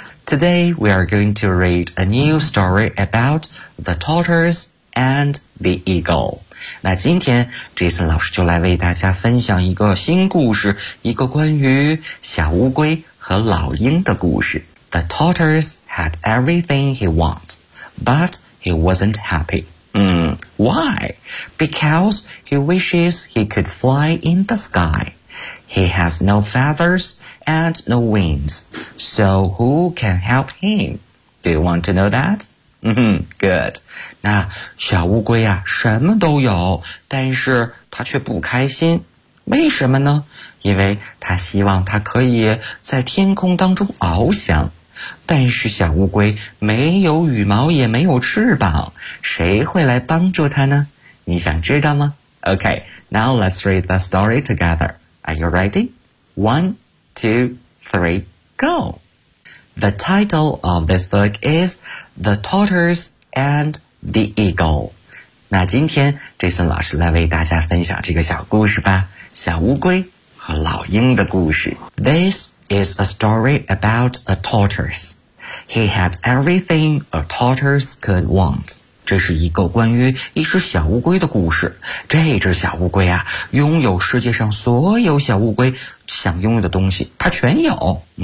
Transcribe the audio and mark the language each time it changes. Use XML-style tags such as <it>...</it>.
<en>Today we are going to read a new story about the tortoise and the eagle.</en> <zh>那今天 Jason 老师就来为大家分享一个新故事，一个关于小乌龟和老鹰的故事。</zh> <en>The tortoise had everything he wants, but he wasn't happy. Why? Because he wishes he could fly in the sky. He has no feathers and no wings. So who can help him? Do you want to know that? Good.</en> <zh>那小乌龟啊，什么都有，但是他却不开心。为什么呢？因为他希望他可以在天空当中翱翔。但是小乌龟没有羽毛也没有翅膀，谁会来帮助它呢？你想知道吗？</zh> <en>OK, now let's read the story together. Are you ready? 1, 2, 3, go! The title of this book is The Tortoise and the Eagle.</en> <zh>那今天 Jason 老师来为大家分享这个小故事吧，小乌龟和老鹰的故事。</zh> <en>This is a story about a tortoise. He had everything a tortoise could want.</en> <zh>这是一个关于一只小乌龟的故事。这只小乌龟啊，拥有世界上所有小乌龟想拥有的东西，它全有。</zh>